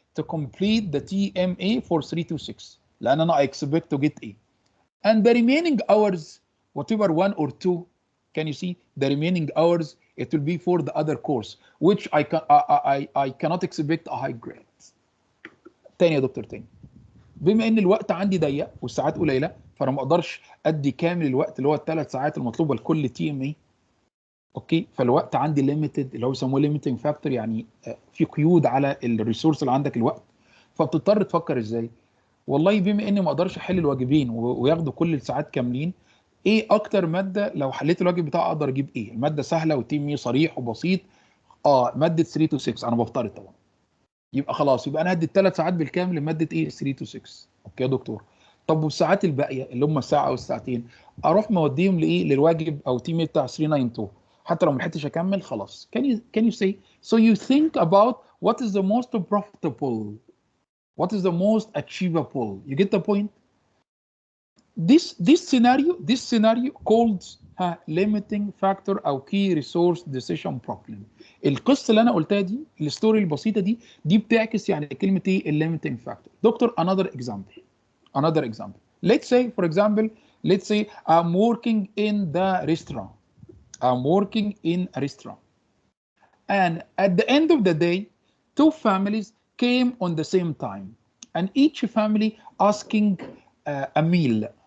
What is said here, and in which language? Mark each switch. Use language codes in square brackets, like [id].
[en] to complete the TMA for 326 [ar] لان انا [en] I expect to get A. And the remaining hours, whatever 1 or 2, can you see the remaining hours? It will be for the other course, which I cannot expect a high grade. [ar] تاني يا دكتور تاني. بما ان الوقت عندي ضيق والساعات قليله فانا ما اقدرش ادي كامل الوقت اللي هو ال3 ساعات المطلوبه لكل تي ام اي. اوكي، فالوقت عندي ليميتد اللي هو بيسموه ليميتنج فاكتور، يعني في قيود على الريسورس اللي عندك الوقت. فبتضطر تفكر ازاي؟ والله بما اني ما اقدرش احل الواجبين وياخدوا كل الساعات كاملين، ايه اكتر ماده لو حليت الواجب بتاعي اقدر اجيب ايه؟ الماده سهله وتيمي صريح وبسيط. ماده 3 to 6 انا بفترض طبعا. يبقى خلاص، يبقى انا هدي ال3 ساعات بالكامل لماده ايه 3 to 6. اوكي يا دكتور. طب والساعات الباقيه اللي هم الساعه او الساعتين اروح موديهم لايه؟ للواجب او تيمي بتاع 392 حتى لو ما لحقتش اكمل خلاص. [en] Can you say so you think about what is the most profitable, what is the most achievable. You get the point? This scenario called limiting factor او key resource decision problem. [ar] القصه اللي انا قلتها دي، الستوري البسيطه دي بتعكس يعني كلمه ايه limiting factor. [en] Doctor another example. Let's say for example, let's say I'm working in the restaurant. I'm working in a restaurant. And at the end of the day, two families came on the same time. And each family asking a meal.